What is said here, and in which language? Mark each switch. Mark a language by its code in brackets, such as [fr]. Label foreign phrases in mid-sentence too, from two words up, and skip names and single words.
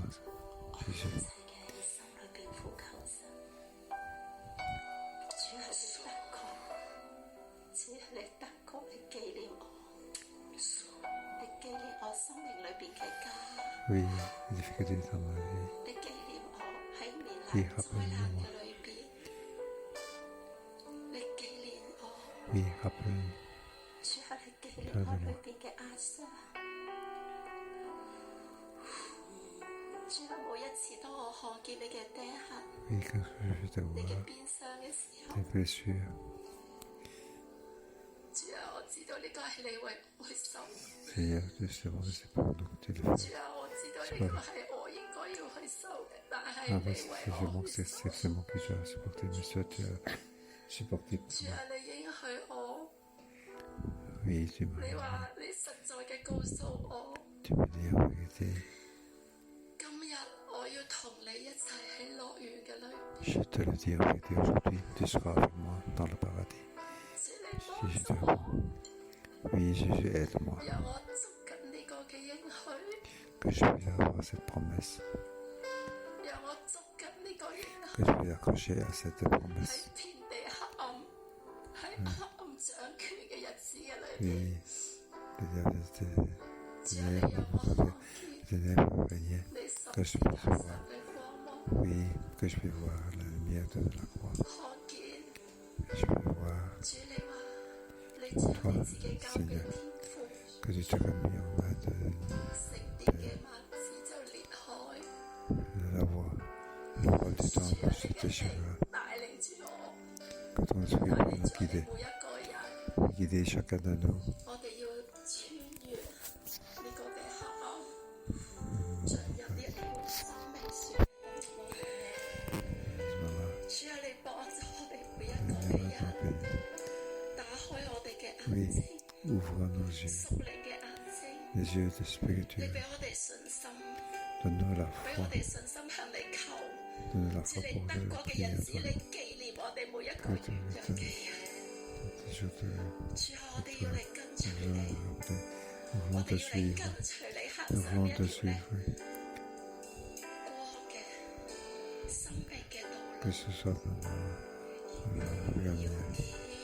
[yue] 我一 Jésus. 齊嘅喺心裏邊呼求神。主係你德國，主係你德國，你紀念我，你紀念我生命裏邊嘅家。 [fr] Oui, les difficultés dans ma vie. [yue] 你紀念我喺面你臨災難嘅裏邊，你紀念我， [fr] Oui, rappelle, [yue] 主係你紀念我裏邊嘅壓傷。主係每一次當我看見你嘅釘痕、 [fr] oui, quand je te [yue] 你嘅 [fr] vois, [yue] 鞭傷嘅時候， [fr] tes blessures. [yue] 主啊，我知道呢個係你為我去受。 [fr] Seigneur, je sais que c'est pour nous que tu le [yue] 主 [fr] fais. [yue] 啊，我知道呢個係我應該要去受嘅，但係 Ah, 你 [fr] mais [yue] 為 [fr] c'est [yue] 我 [fr] moi, [yue] 去 [fr] c'est [yue] 受。 [fr] c'est moi qui dois supporter, mais toi tu as supporté pour [yue] 主 [fr] moi. [yue] 啊，你應許我， [fr] Oui, tu [yue] 你 [fr] m'as [yue] 話你實在嘅告訴我。 [fr] tu me dis en vérité, [yue] 今日我要同你一齊喺樂園嘅裏邊， [fr] je te le dis en vérité aujourd'hui, tu seras avec moi dans le paradis. [yue] 主你幫 [fr] Jésus [yue] 助 [fr] te [yue] 我， [fr] Oui, Jésus, aide-moi, [yue] 讓我捉緊呢個嘅應許， [fr] que je puisse avoir cette promesse, [yue] 讓我捉緊呢個應 [fr] que [yue] 許。 [fr] je puisse accrocher à cette promesse. [yue] 喺遍地黑暗，喺黑暗掌權嘅日子嘅裏邊， [fr] Oui, [yue] 主啊，你讓我看見 [fr] ténèbres régnaient, [yue] 你十 [fr] que [yue] 字 [fr] je [yue] 架 [fr] puisse [yue] 上 [fr] voir, [yue] 嘅光芒， [fr] oui, que je puisse voir la lumière de la croix, [yue] 看見 [fr] que je puisse voir [yue] 主你話你將你自己交俾天父， [fr] que tu t'es remis en main [yue] 聖殿嘅幔子就裂開。 [fr] de la voix, le roi du temple se déchira, [yue] 帶領住我， [fr] que ton esprit [yue] 帶 [fr] va [yue] 領 [fr] nous [yue] 住我哋 [fr] guider, [yue] 每一個人， [fr] guider chacun de nous, [yue] 我哋要穿越呢個嘅黑暗，進入呢一條生命樹。 [fr] Maman, [yue] 主啊，你幫助我哋每一 [fr] nous [yue] 個嘅 [fr] allons [yue] 人， [fr] t'appeler. [yue] 打開我哋嘅眼 [fr] Oui, [yue] 睛， [fr] ouvre nos yeux, [yue] 屬靈嘅眼睛， [fr] les yeux de [yue] 你 [fr] spirituel, [yue] 俾我哋信心， [fr] donne-nous la [yue] 俾 [fr] foi, [yue] 我哋信心向你求。 [fr] donne-nous la [yue] 主 [fr] foi [yue] 你 [fr] pour [yue] 德國 [fr] le [yue] 嘅 [fr] prier [yue] 日 [fr] à [yue] 子， [fr] toi. [yue] 你紀念我哋每一個軟弱嘅人。 [fr] Toujours te [yue] 主啊，我哋要嚟跟隨你， [fr] rappeler, nous [yue] 我 [fr] voulons [yue] 哋 [fr] te [yue] 要嚟 [fr] suivre, [yue] 跟隨你，行 [fr] nous [yue] 上 [fr] voulons [yue] 一 [fr] te [yue] 條咧 [fr] suivre, [yue] 光嘅生命嘅道路。 [fr] que ce soit dans la lumière.